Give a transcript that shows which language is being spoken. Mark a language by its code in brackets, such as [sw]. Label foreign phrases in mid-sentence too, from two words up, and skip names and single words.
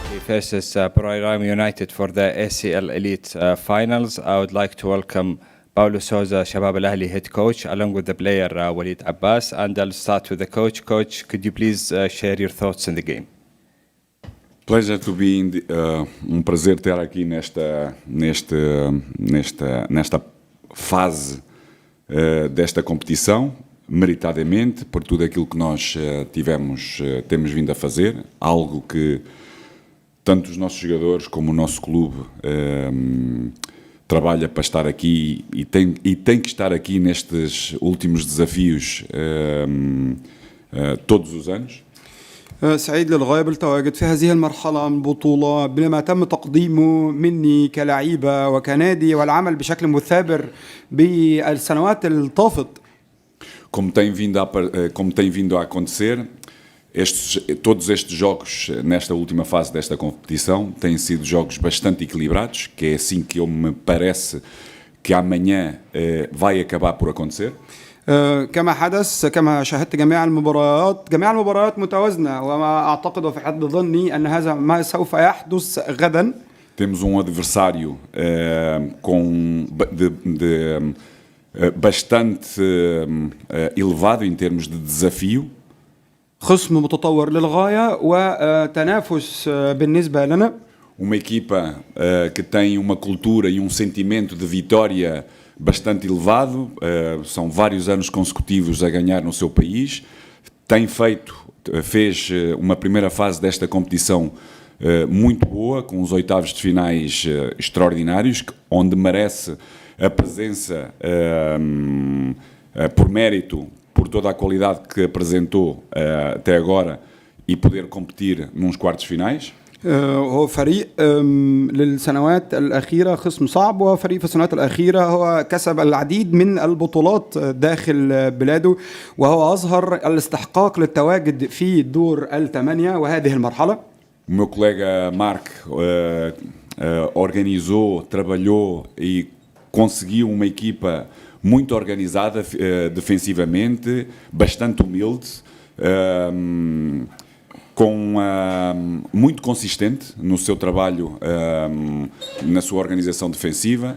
[en] versus Buriram United for the ACL Elite Finals. I would like to welcome Paulo Souza, Shabab Al Ahli head coach, along with the player Walid Abbas. And I'll start with the coach. Coach, could you please share your thoughts in the game? Pleasure to be in [pt] prazer ter aqui nesta fase desta competição, meritadamente, por tudo aquilo que nós temos vindo a fazer, algo que tanto os nossos jogadores como o nosso clube trabalha para estar aqui e tem que estar aqui nestes últimos desafios todos os anos. [ar] سعيد للغاية بالتواجد في هذه المرحلة من البطولة بما تم تقديمه مني كلاعيبة وكنادي والعمل بشكل مثابر بالسنوات الطافت. [pt] Como tem vindo a acontecer, todos estes jogos nesta última fase desta competição têm sido jogos bastante equilibrados, que é assim que me parece que amanhã vai acabar por acontecer. [ar] كما شاهدت جميع المباريات متوازنة وما أعتقد وفي حد ظني أن هذا ما سوف يحدث غدا. [pt] Temos adversário bastante elevado em termos de desafio. [ar] خصم متطور للغاية وتنافس بالنسبة لنا. [pt] Uma equipa que tem uma cultura e sentimento de vitória bastante elevado, são vários anos consecutivos a ganhar no seu país, fez uma primeira fase desta competição muito boa, com os oitavos de finais extraordinários, onde merece a presença por mérito, por toda a qualidade que apresentou até agora e poder competir nos quartos finais. [ar] هو فريق للسنوات الأخيرة خصم صعب وفريق في السنوات الأخيرة هو كسب العديد من البطولات داخل بلاده وهو أظهر الاستحقاق للتواجد في دور الثمانية وهذه المرحلة. [pt] O meu colega Mark organizou, trabalhou e conseguiu uma equipa muito organizada defensivamente, bastante humilde, muito consistente no seu trabalho, na sua organização defensiva.